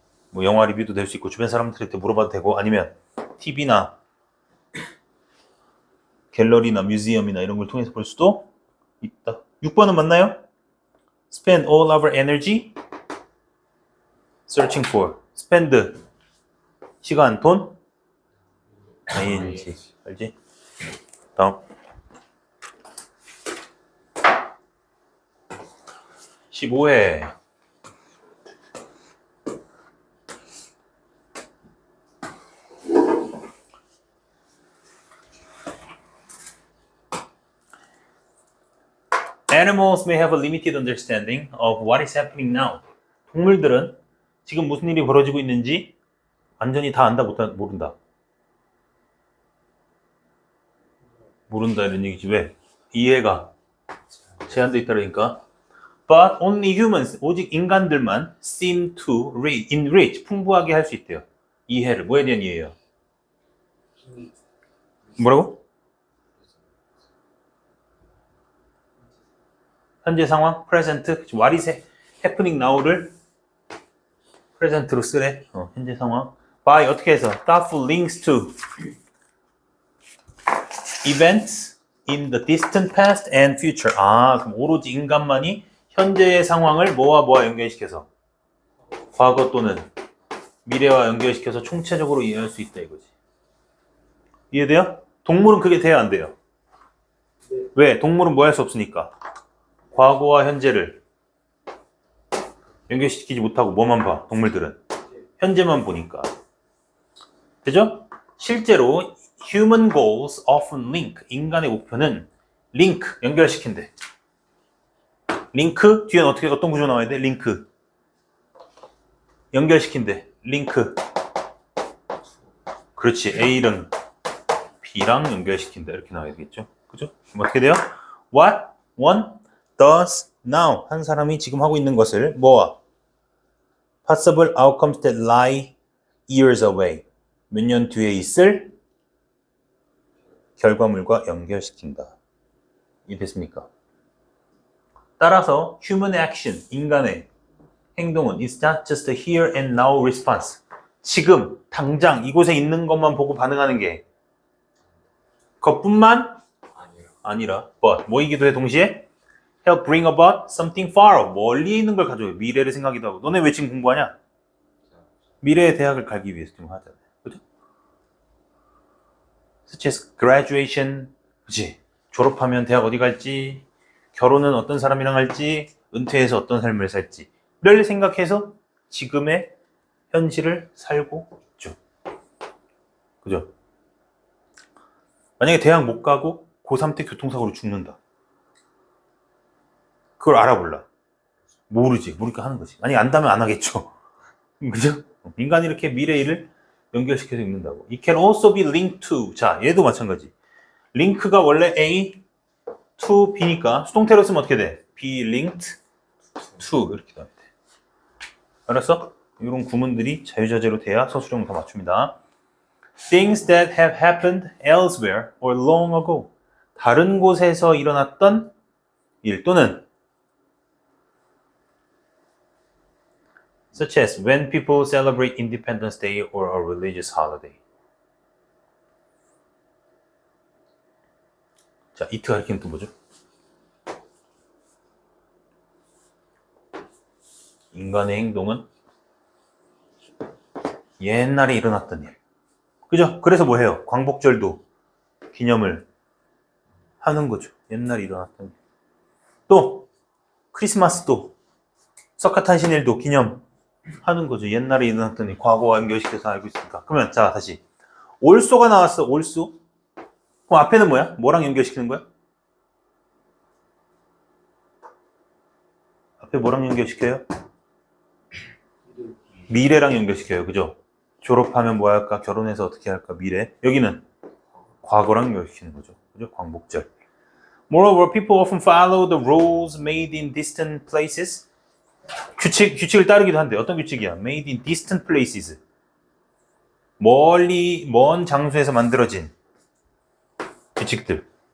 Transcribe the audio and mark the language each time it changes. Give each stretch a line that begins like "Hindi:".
Korean: 뭐 영화 리뷰도 될 수 있고 주변 사람들한테 물어봐도 되고 아니면 TV나 갤러리나 뮤지엄이나 이런 걸 통해서 볼 수도 있다. 6번은 맞나요?
English: Spend all our energy searching for.
Korean: spend 시간, 돈, ing. 알지? 다음 15회
English: Animals may have a limited understanding of what is happening now.
Korean: 동물들은 지금 무슨 일이 벌어지고 있는지 완전히 다 안다 모른다. 모른다 이런 얘기지. 왜? 이해가 제한되어 있다니까.
English: But only humans,
Korean: 오직 인간들만
English: seem to enrich,
Korean: 풍부하게 할 수 있대요. 이해를. 뭐에 대한 이해예요? 힘이 뭐라고? 현재 상황, present,
English: what is happening now
Korean: 를 present로 쓰래. 현재 상황. by 어떻게 해서?
English: thoughtful links to events in the distant past and future.
Korean: 아, 그럼 오로지 인간만이 현재의 상황을 뭐와 연결시켜서 과거 또는 미래와 연결시켜서 총체적으로 이해할 수 있다 이거지. 이해돼요? 동물은 그게 돼야 안 돼요. 네. 왜? 동물은 뭐 할 수 없으니까. 과거와 현재를 연결시키지 못하고 뭐만 봐? 동물들은 현재만 보니까. 되죠?
English: 실제로 human goals often link.
Korean: 인간의 목표는 link, 연결시킨대. 링크 뒤에는 어떤 구조 나와야 돼? 링크 연결시킨대. 링크. 그렇지. A랑 B랑 연결시킨다. 이렇게 나와야 되겠죠. 그죠? 그럼 어떻게 돼요?
English: What one does now.
Korean: 한 사람이 지금 하고 있는 것을 뭐와?
English: Possible outcomes that lie years away.
Korean: 몇 년 뒤에 있을 결과물과 연결시킨다. 이해됐습니까?
English: 따라서 human action,
Korean: 인간의 행동은
English: is not just a here and now response.
Korean: 지금, 당장, 이곳에 있는 것만 보고 반응하는 게 그것뿐만 아니요. 아니라
English: but,
Korean: 뭐이기도 해 동시에
English: help bring about something far off.
Korean: 멀리 있는 걸 가져요. 미래를 생각하기도 하고. 너네 왜 지금 공부하냐? 미래의 대학을 가기 위해서 지금 하잖아요. 그죠?
English: such as graduation.
Korean: 그치? 졸업하면 대학 어디 갈지, 결혼은 어떤 사람이랑 할지, 은퇴해서 어떤 삶을 살지를 생각해서 지금의 현실을 살고 있죠. 그죠? 만약에 대학 못 가고 고3 때 교통사고로 죽는다. 그걸 알아볼라. 모르지. 모르니까 하는 거지. 아니, 안다면 안 하겠죠. 그죠? 인간이 이렇게 미래 일을 연결시켜서 읽는다고.
English: It can also be linked to.
Korean: 자, 얘도 마찬가지. 링크가 원래 A to B니까 수동태로 쓰면 어떻게 돼? be linked to 이렇게 나와야 돼. 알았어? 이런 구문들이 자유자재로 돼야 서술형을 다 맞춥니다.
English: Things that have happened elsewhere or long ago.
Korean: 다른 곳에서 일어났던 일 또는
English: such as when people celebrate Independence Day or a religious holiday.
Korean: 자, it 가리키는 또 뭐죠? 인간의 행동은 옛날에 일어났던 일. 그죠? 그래서 뭐 해요? 광복절도 기념을 하는 거죠. 옛날에 일어났던 일. 또 크리스마스도 석가탄신일도 기념하는 거죠. 옛날에 일어났던 일, 과거와 연결시켜서 알고 있으니까. 그러면 자, 다시 also가 나왔어. also. 그럼 앞에는 뭐야? 뭐랑 연결시키는 거야? 앞에 뭐랑 연결시켜요? 미래랑 연결시켜요. 그죠? 졸업하면 뭐 할까? 결혼해서 어떻게 할까? 미래. 여기는 과거랑 연결시키는 거죠. 그죠? 광복절.
English: Moreover, people often follow the rules made in distant places.
Korean: 규칙을 따르기도 한대. 어떤 규칙이야?
English: Made in distant places.
Korean: 멀리, 먼 장소에서 만들어진 규칙들.